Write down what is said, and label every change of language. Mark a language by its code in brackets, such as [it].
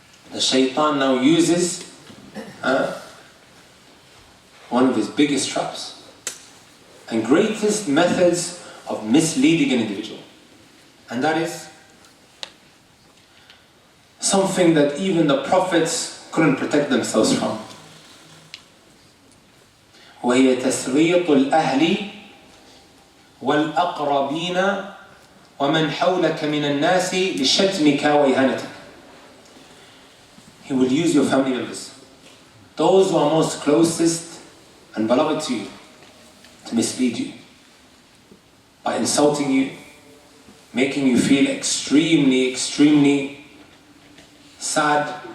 [en] The shaitan now uses one of his biggest traps and greatest methods of misleading an individual. And that is something that even the prophets couldn't protect themselves from. [ar] وهي تسريط الأهل والأقربين ومن حولك من الناس لشتمك وإهانتك. [en] He will use your family members, those who are most closest and beloved to you, to mislead you by insulting you, making you feel extremely sad.